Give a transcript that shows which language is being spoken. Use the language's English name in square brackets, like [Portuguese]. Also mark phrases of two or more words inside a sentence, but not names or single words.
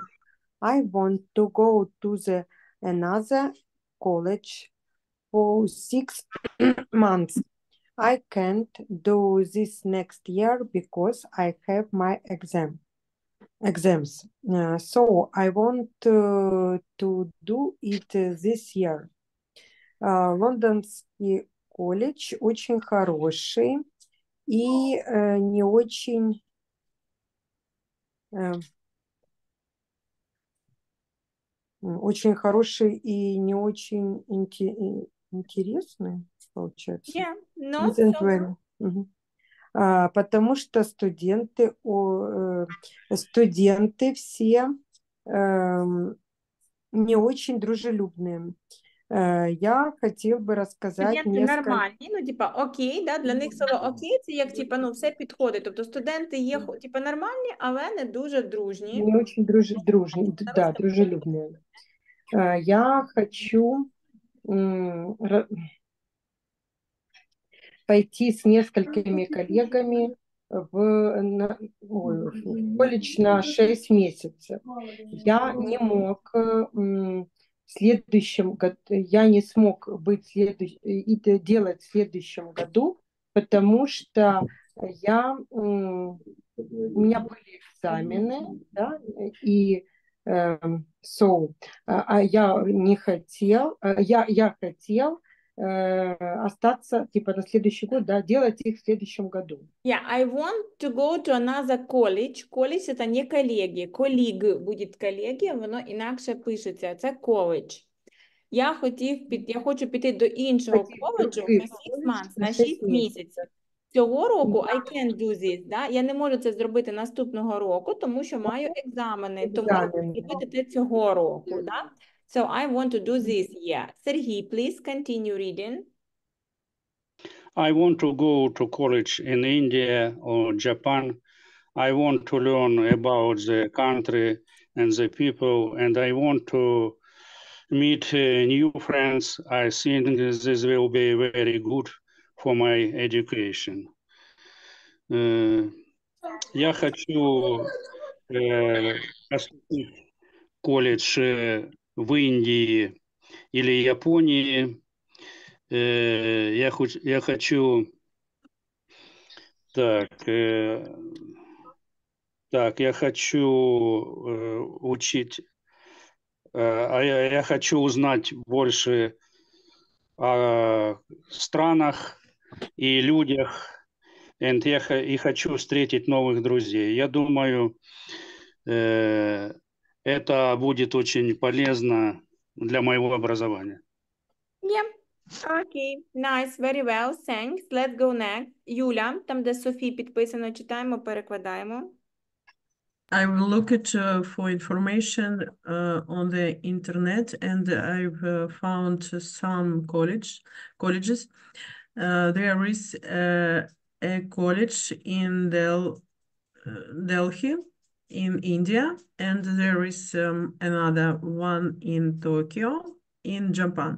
[English] I want to go to another college for 6 months. I can't do this next year because I have my exams. So I want to do it this year. [Russian] Лондонский колледж очень хороший и не очень хороший и не очень интересный, получается. [English] Yeah, not so. [Russian] Потому что студенты все не очень дружелюбные. [Ukrainian] Я хотів би розказати Студенти нормальні, ну, типа, окей, да? Для них слово окей, це як, типа, ну, все підходить. Тобто студенти є, типа, нормальні, але не дуже дружні. [Russian] Не очень [Ukrainian] дружні, да, дружелюбні. [Russian] Я хочу пойти с несколькими коллегами в колледж на 6 месяцев. Я не мог в следующем году, я не смог делать в следующем году, потому что у меня были экзамены, да, и я не хотел, я хотел остаться типа на следующий год, да, делать их в следующем году. [English] Yeah, I want to go to another college. College – [Ukrainian] це не колеги. Коліг буде колеги, воно інакше пишеться. Це коледж. Я хочу піти до іншого коледжу [English] for 6 months, [Ukrainian] на 6 місяців. Цього року [English] I can't do this, [Ukrainian] да? Я не можу це зробити наступного року, тому що маю екзамени. Тому я хочу зробити це цього року, да? [English] So I want to do this year. Сергій, please continue reading. I want to go to college in India or Japan. I want to learn about the country and the people, and I want to meet new friends. I think this will be very good for my education. [Russian] Я хочу поступить в колледж в Индии или Японии. Я хочу я хочу учить, я хочу узнать больше о странах и людях, и хочу встретить новых друзей. Я думаю, это будет очень полезно для моего образования. [English] Yeah. Okay, nice, very well, thanks. Let's go next. [Ukrainian] Юля, там, де Софі підписано, читаємо, перекладаємо. [English] I will look at for information on the internet, and I've found some colleges. There is a college in Delhi in India, and there is another one in Tokyo in Japan.